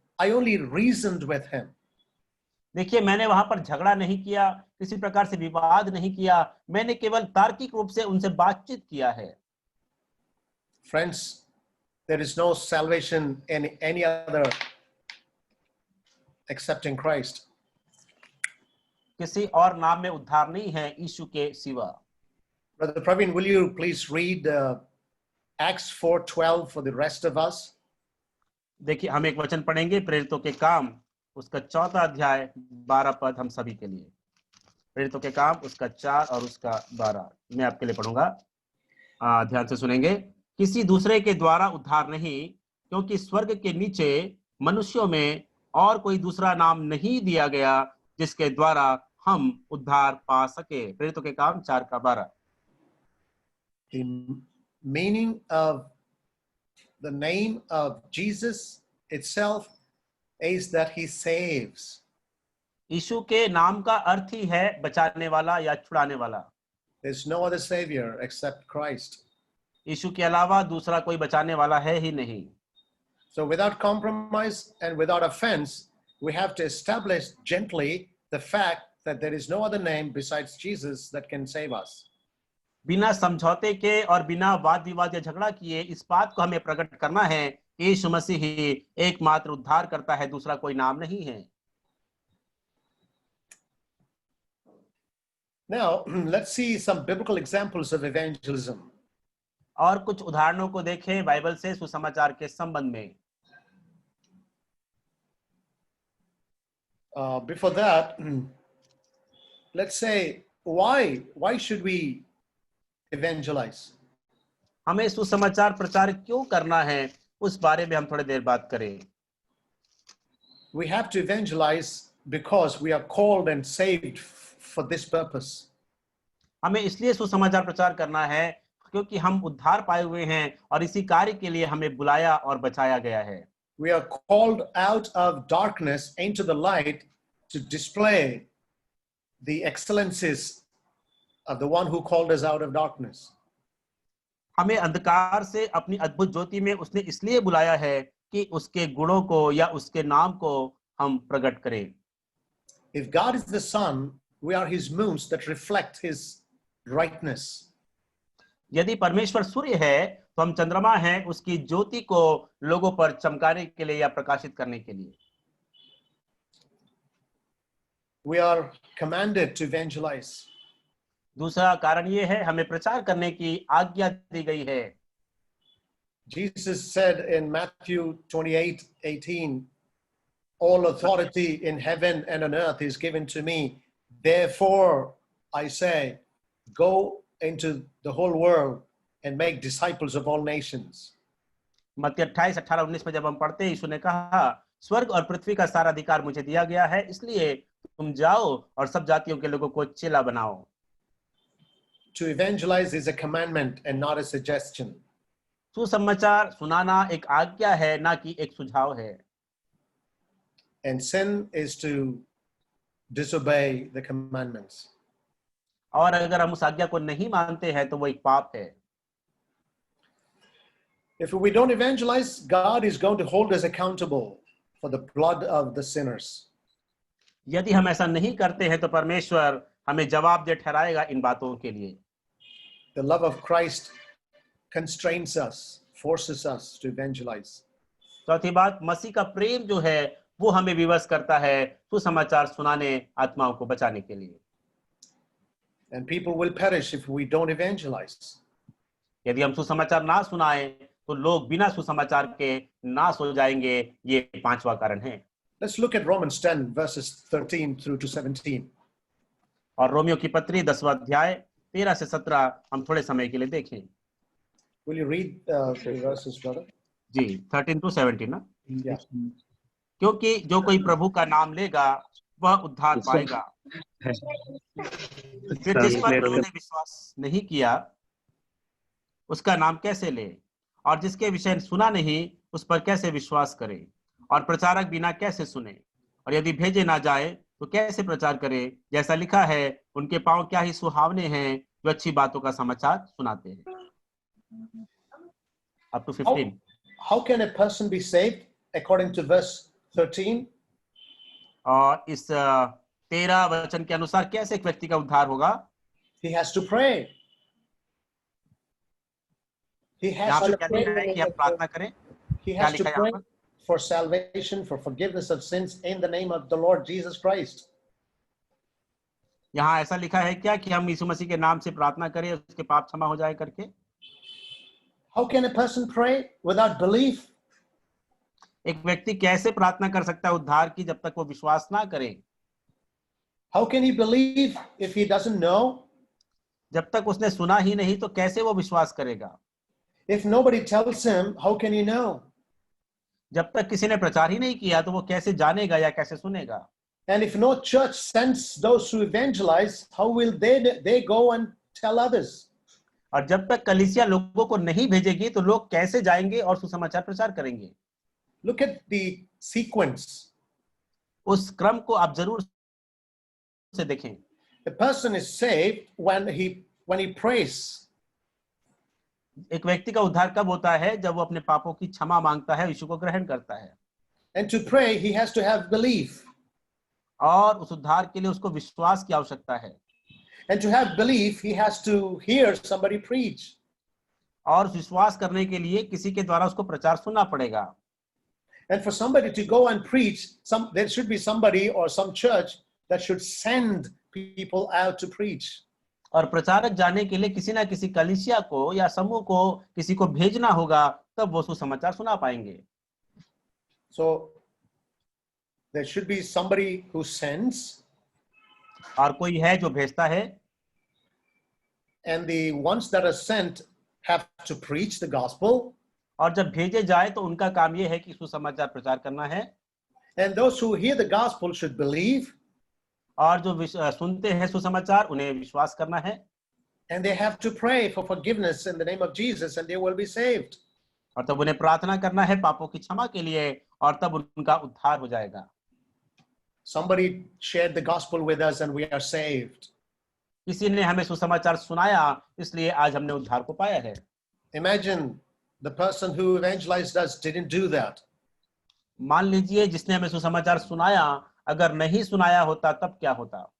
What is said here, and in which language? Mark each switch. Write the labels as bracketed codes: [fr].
[en] I only reasoned with him. [hi] देखिए, मैंने वहां पर झगड़ा नहीं किया, किसी प्रकार से विवाद नहीं किया, मैंने केवल तार्किक रूप से उनसे बातचीत किया है। [en] Friends, there is no salvation in any other except in Christ. [hi] किसी और नाम में उद्धार नहीं है यीशु के सिवा। [en] Brother Praveen, will you please read Acts 4:12 for the rest of us? [hi] देखिए, हम एक वचन पढ़ेंगे, प्रेरितों के काम उसका 4 अध्याय 12 पद हम सभी के लिए। प्रेरितों के काम उसका 4 और उसका 12 मैं आपके लिए पढ़ूंगा, ध्यान से सुनेंगे। किसी दूसरे के द्वारा उद्धार नहीं, क्योंकि स्वर्ग के नीचे मनुष्यों में और कोई दूसरा नाम नहीं दिया गया जिसके द्वारा हम उद्धार पा सके। प्रेरितों के काम 4 का 12। [en] The meaning of the name of Jesus itself is that he saves. [hi] यीशु के नाम का अर्थ ही है बचाने वाला या छुड़ाने वाला। [en] There's no other savior except Christ. [hi] यीशु के अलावा दूसरा कोई बचाने वाला है ही नहीं। [en] So without compromise and without offense, we have to establish gently the fact that there is no other name besides Jesus that can save us. [hi] बिना समझौते के और बिना वाद विवाद या झगड़ा किए इस बात को हमें प्रकट करना है कि यीशु मसीह ही एकमात्र उद्धार करता है, दूसरा कोई नाम नहीं है। [en] Now, let's see some biblical examples of evangelism. [hi] और कुछ उदाहरणों को देखें बाइबल से सुसमाचार के संबंध में। [en] Before that, let's say why should we evangelize? [hi] हमें सुसमाचार प्रचार क्यों करना है, उस बारे में हम थोड़ी देर बात करें। [en] We have to evangelize because we are called and saved for this purpose. [hi] हमें इसलिए सुसमाचार प्रचार करना है क्योंकि हम उद्धार पाए हुए हैं और इसी कार्य के लिए हमें बुलाया और बचाया गया है। [en] We are called out of darkness into the light to display the excellencies of the one who called us out of darkness. [hi] हमें अंधकार से अपनी अद्भुत ज्योति में उसने इसलिए बुलाया है कि उसके गुणों को या उसके नाम को हम प्रकट करें। [en] If God is the sun, we are his moons that reflect his brightness. [hi] यदि परमेश्वर सूर्य है तो हम चंद्रमा हैं, उसकी ज्योति को लोगों पर चमकाने के लिए या प्रकाशित करने के लिए। [en] we are commanded to evangelize. [hi] दूसरा कारण ये है हमें प्रचार करने की आज्ञा दी गई है। [en] Jesus said in Matthew 28:18, all authority in heaven and on earth is given to me. Therefore, I say, go into the whole world and make disciples of all nations. [hi] मत्ती 28, 18, 19 में जब हम पढ़ते हैं, यीशु ने कहा, स्वर्ग और पृथ्वी का सारा अधिकार मुझे दिया गया है, इसलिए तुम जाओ और सब जातियों के लोगों को चेला बनाओ। [en] To evangelize is a commandment and not a suggestion. [hi] सुसमाचार सुनाना एक आज्ञा है, ना कि एक सुझाव है। [en] And sin is to disobey the commandments. [hi] और अगर हम उस आज्ञा को नहीं मानते हैं तो वो एक पाप है। [en] If we don't evangelize, God is going to hold us accountable for the blood of the sinners. [hi] यदि हम ऐसा नहीं करते हैं तो परमेश्वर हमें जवाबदेह ठहराएगा इन बातों के लिए। [en] The love of Christ constrains us, forces us to evangelize. [hi] चौथी बात, मसीह का प्रेम जो है वो हमें विवश करता है सुसमाचार सुनाने, आत्माओं को बचाने के लिए। [en] And people will perish if we don't evangelize. [hi] यदि हम सुसमाचार ना सुनाएं तो लोग बिना सुसमाचार के नाश हो जाएंगे। ये पांचवा कारण है। [en] Let's look at Romans 10 verses 13 through to 17. [hi] और रोमियो की पत्री 10वां अध्याय 13 से 17 हम थोड़े समय के लिए देखें। [en] Will you read the verses, brother? [hi] Ji, 13 to 17 ना। [en] Yeah. [hi] क्योंकि जो कोई प्रभु का नाम लेगा वह उद्धार पाएगा। फिर जिस पर उन्होंने विश्वास नहीं किया उसका नाम कैसे ले, और जिसके विषय सुना नहीं उस पर कैसे विश्वास करे, और प्रचारक बिना कैसे सुने, और यदि भेजे ना जाए तो कैसे प्रचार करे। जैसा लिखा है, उनके पांव क्या ही सुहावने हैं जो अच्छी बातों का समाचार सुनाते हैं। [en] Up to 15. How can a person be saved according to verse 13? और इस 13 वचन के अनुसार कैसे एक व्यक्ति का उद्धार होगा? He has to pray. He has [hi] यहाँ [en] to [hi] पर क्या लिखा है कि आप प्रार्थना करें? [en] He [hi] क्या [en] has to [hi] लिखा है [en] pray [hi] यहाँ पर? [en] for salvation, for forgiveness of sins in the name of the Lord Jesus Christ. [hi] यहाँ ऐसा लिखा है क्या कि हम यीशु मसीह के नाम से प्रार्थना करें उसके पाप क्षमा हो जाए करके? [en] How can a person pray without belief? [hi] एक व्यक्ति कैसे प्रार्थना कर सकता है उद्धार की जब तक वो विश्वास ना करे? [en] How can he believe if he doesn't know? [hi] जब तक उसने सुना ही नहीं तो कैसे वो विश्वास करेगा? [en] If nobody tells him, how can he know? [hi] जब तक किसी ने प्रचार ही नहीं किया तो वो कैसे जानेगा या कैसे सुनेगा? [en] And if no church sends those who evangelize, how will they go and tell others? [hi] और जब तक कलीसिया लोगों को नहीं भेजेगी तो लोग कैसे जाएंगे और सुसमाचार प्रचार करेंगे? [en] Look at the sequence. [hi] उस क्रम को आप जरूर से देखें। [en] A person is saved when he prays. [hi] एक व्यक्ति का उद्धार कब होता है? जब वो अपने पापों की क्षमा मांगता है, यीशु को ग्रहण करता है। [en] And to pray, he has to have belief. [hi] और उस उद्धार के लिए उसको विश्वास की आवश्यकता है। [en] And to have belief, he has to hear somebody preach. [hi] और विश्वास करने के लिए किसी के द्वारा उसको प्रचार सुनना पड़ेगा। [en] And for somebody to go and preach, there should be somebody or some church that should send people out to preach. [hi] और प्रचारक जाने के लिए किसी ना किसी कलीसिया को या समूह को किसी को भेजना होगा, तब वो सुसमाचार सुना पाएंगे। [en] So there should be somebody who sends. [hi] और कोई है जो भेजता है। [en] And the ones that are sent have to preach the gospel. [hi] और जब भेजे जाए तो उनका काम ये है कि सुसमाचार प्रचार करना है। [en] And those who hear the gospel should believe. [hi] और जो सुनते हैं सुसमाचार उन्हें विश्वास करना है। [en] And they have to pray for forgiveness in the name of Jesus and they will be saved. [hi] और तब उन्हें प्रार्थना करना है पापों की क्षमा के लिए, और तब उनका उद्धार हो जाएगा। [en] Somebody shared the gospel with us and we are saved. [hi] किसी ने हमें सुसमाचार सुनाया, इसलिए आज हमने उद्धार को पाया है। [en] Imagine the person who evangelized us didn't do that. [hi] मान लीजिए जिसने हमें सुसमाचार सुनाया अगर नहीं सुनाया होता तब क्या होता?